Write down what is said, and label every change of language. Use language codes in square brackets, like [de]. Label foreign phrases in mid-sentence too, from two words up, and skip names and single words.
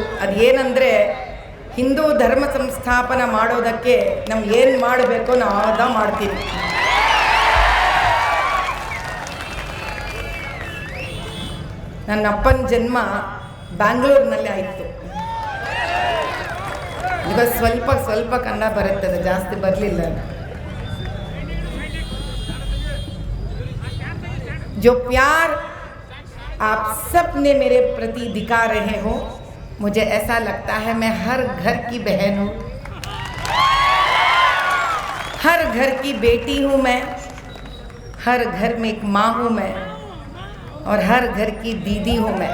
[kn] ಅದೇನೆಂದರೆ ಹಿಂದೂ ಧರ್ಮ ಸಂಸ್ಥಾಪನೆ ಮಾಡೋದಕ್ಕೆ ನಮ್ಗೆ ಏನು ಮಾಡಬೇಕೋ ನಾವು ಅದ ಮಾಡ್ತೀವಿ. ನನ್ನ ಅಪ್ಪನ ಜನ್ಮ ಬ್ಯಾಂಗ್ಳೂರಿನಲ್ಲಿ ಆಯಿತು. ಈಗ ಸ್ವಲ್ಪ ಕನ್ನಡ ಬರುತ್ತದೆ, ಜಾಸ್ತಿ ಬರಲಿಲ್ಲ. [hi] जो प्यार आप सब ने मेरे प्रति दिखा रहे हो, मुझे ऐसा लगता है मैं हर घर की बहन हूँ, हर घर की बेटी हूँ मैं, हर घर में एक माँ हूँ मैं और हर घर की दीदी हूँ मैं.